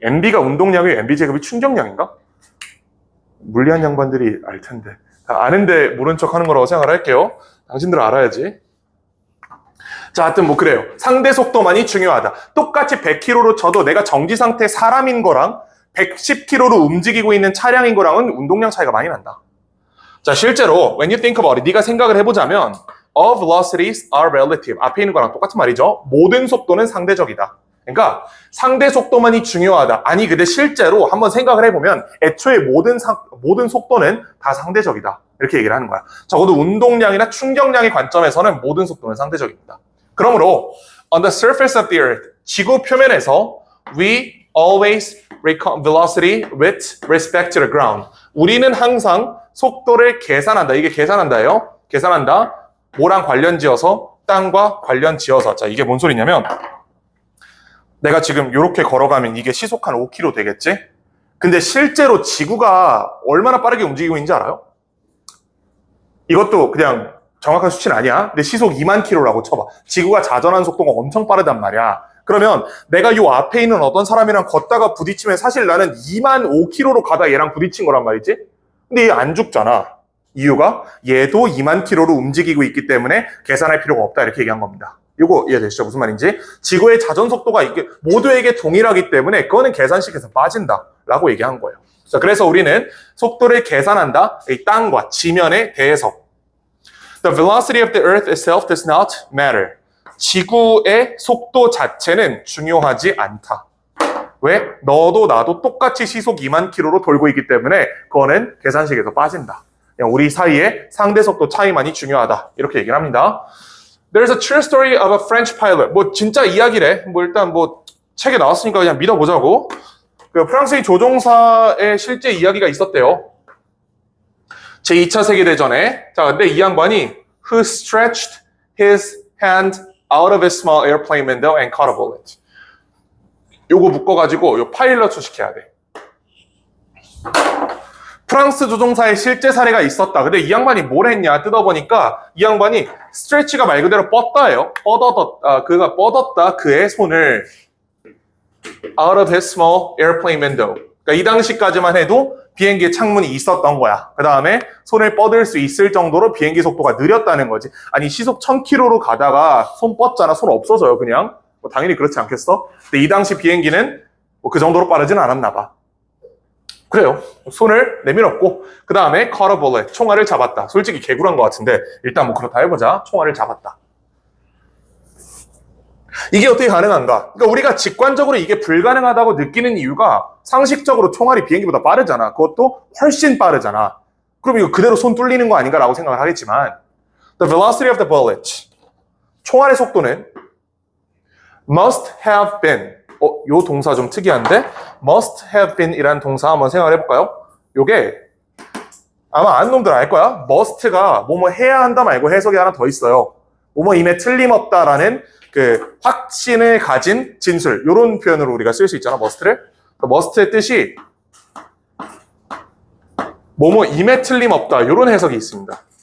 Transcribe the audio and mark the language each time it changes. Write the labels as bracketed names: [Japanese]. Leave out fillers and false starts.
[Korean] MB가 운동량이고 MB 제곱이 충격량인가? 물리한 양반들이 알 텐데. 다 아는데 모른 척 하는 거라고 생각을 할게요. 당신들은 알아야지. 자, 하여튼 뭐 그래요. 상대 속도만이 중요하다. 똑같이 100km로 쳐도 내가 정지 상태 사람인 거랑 110km로 움직이고 있는 차량인 거랑은 운동량 차이가 많이 난다. 자, 실제로 [English] when you think about it, [Korean] 네가 생각을 해보자면 [English] all velocities are relative. [Korean] 앞에 있는 거랑 똑같은 말이죠. 모든 속도는 상대적이다. 그러니까 상대 속도만이 중요하다. 아니 근데 실제로 한번 생각을 해보면 애초에 모든 속도는 다 상대적이다. 이렇게 얘기를 하는 거야. 적어도 운동량이나 충격량의 관점에서는 모든 속도는 상대적입니다. 그러므로 [English] on the surface of the earth, [Korean] 지구 표면에서 [English] we always reckon velocity with respect to the ground. [Korean] 우리는 항상 속도를 계산한다. 이게 계산한다예요. 계산한다. 뭐랑 관련 지어서? 땅과 관련 지어서. 자, 이게 뭔 소리냐면 내가 지금 이렇게 걸어가면 이게 시속 한 5km 되겠지? 근데 실제로 지구가 얼마나 빠르게 움직이고 있는지 알아요? 이것도 그냥 정확한 수치는 아니야. 근데 시속 2만 km라고 쳐봐. 지구가 자전한 속도가 엄청 빠르단 말이야. 그러면 내가 요 앞에 있는 어떤 사람이랑 걷다가 부딪히면 사실 나는 2만 5km로 가다 얘랑 부딪힌 거란 말이지? 근데 얘 안 죽잖아. 이유가 얘도 2만 km로 움직이고 있기 때문에 계산할 필요가 없다. 이렇게 얘기한 겁니다. 이거 이해되시죠? 무슨 말인지? 지구의 자전 속도가 이게 모두에게 동일하기 때문에 그거는 계산식에서 빠진다. 라고 얘기한 거예요. 자, 그래서 우리는 속도를 계산한다. 이 땅과 지면에 대해서. [English] The velocity of the earth itself does not matter. [Korean] 지구의 속도 자체는 중요하지 않다. 왜? 너도 나도 똑같이 시속 2만 km로 돌고 있기 때문에 그거는 계산식에서 빠진다. 그냥 우리 사이의 상대 속도 차이만이 중요하다. 이렇게 얘기를 합니다. [English] There's a true story of a French pilot. [Korean] 뭐 진짜 이야기래. 뭐 일단 뭐 책에 나왔으니까 그냥 믿어보자고. 그 프랑스의 조종사의 실제 이야기가 있었대요. 제2차 세계대전에. 자, 근데 이 양반이 [English] who stretched his hand out of his small airplane window and caught a bullet. [Korean] 요거 묶어가지고 요 파일럿 수식해야 돼. 프랑스 조종사의 실제 사례가 있었다. 근데 이 양반이 뭘 했냐 뜯어보니까 이 양반이 스트레치가 말 그대로 뻗다예요. 그가 뻗었다 그의 손을 [English] out of his small airplane window. [Korean] 그러니까 이 당시까지만 해도 비행기에 창문이 있었던 거야. 그 다음에 손을 뻗을 수 있을 정도로 비행기 속도가 느렸다는 거지. 아니 시속 1000km로 가다가 손 뻗잖아. 손 없어져요 그냥. 뭐 당연히 그렇지 않겠어? 근데 이 당시 비행기는 뭐 그 정도로 빠르지는 않았나 봐. 그래요. 손을 내밀었고 그 다음에 [English] caught a bullet. [Korean] 총알을 잡았다. 솔직히 개구란 것 같은데 일단 뭐 그렇다 해보자. 총알을 잡았다. 이게 어떻게 가능한가? 그러니까 우리가 직관적으로 이게 불가능하다고 느끼는 이유가 상식적으로 총알이 비행기보다 빠르잖아. 그것도 훨씬 빠르잖아. 그럼 이거 그대로 손 뚫리는 거 아닌가라고 생각을 하겠지만 [English] The velocity of the bullet. [Korean] 총알의 속도는 [English] must have been. [Korean] 요 동사 좀 특이한데? must have been 이라는 동사 한번 생각을 해볼까요? 요게 아마 아는 놈들 알 거야. must가 뭐뭐 해야 한다 말고 해석이 하나 더 있어요. 뭐뭐 임에 틀림없다라는 그 확신을 가진 진술. 요런 표현으로 우리가 쓸 수 있잖아, must를. must의 뜻이 뭐뭐 임에 틀림없다. 요런 해석이 있습니다.